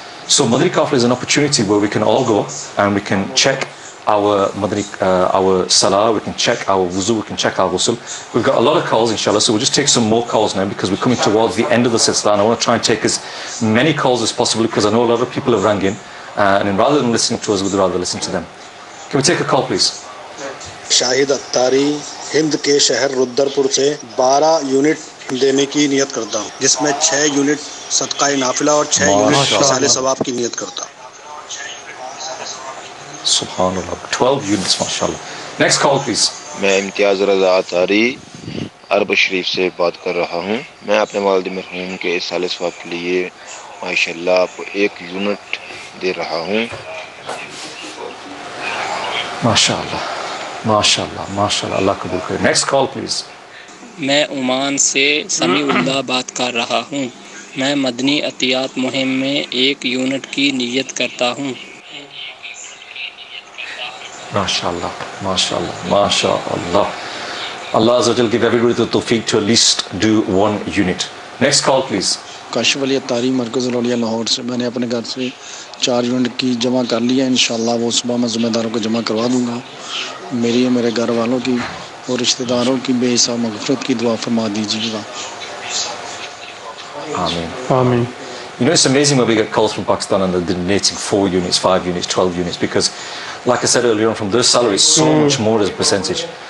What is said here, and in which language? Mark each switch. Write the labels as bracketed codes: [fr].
[en] So Madani Qafla is an opportunity where we can all go and we can check our our salah, we can check our wuzu, we can check our ghusl. We've got a lot of calls inshallah, so we'll just take some more calls now because we're coming towards the end of the silsila, and I want to try and take as many calls as possible because I know a lot of people have rang in, and rather than listening to us, we'd rather listen to them. Can we take a call please? [ur] شاہد اتاری ہند کے شہر رودرپور سے 12 unit دینے کی نیت کرتا ہوں، جس میں 6 یونٹ صدقہ نافلہ اور 6 یونٹ ایصال ثواب کی نیت کرتا ہوں. سبحان اللہ، 12 یونٹس ماشاءاللہ. [en] Next call please. [ur] میں امتیاز رضا اتاری عرب شریف سے بات کر رہا ہوں. میں اپنے والد مرحوم کے ایصال ثواب کے لیے ماشاءاللہ آپ کو 1 یونٹ دے رہا ہوں. ماشاءاللہ ماشاءاللہ ماشاءاللہ، اللہ قبول کرے. [en] Next call please. [ur] میں عمان سے سمیع اللہ بات کر رہا ہوں. میں مدنی عطیات مہم میں 1 یونٹ کی نیت کرتا ہوں. ماشاءاللہ ماشاءاللہ ماشاءاللہ. [en] Allah Azza wa Jal give everybody the tawfiq to at least do 1 unit. Next call please. [ur] Kashif علی اتاری مرکز العلیا لاہور سے میں نے اپنے گھر سے 4 یونٹ کی جمع کر لیا. انشاءاللہ وہ صبح میں ذمہ داروں کو جمع کروا دوں گا. میری اور میرے گھر والوں کی اور رشتہ داروں کی بے حساب مغفرت کی دعا فرما دیجیے گا. [en] Amen. Amen. You know, it's amazing when we get calls from Pakistan and they're donating 4 units, 5 units, 12 units, because like I said earlier on, from their salaries, so much more as a percentage.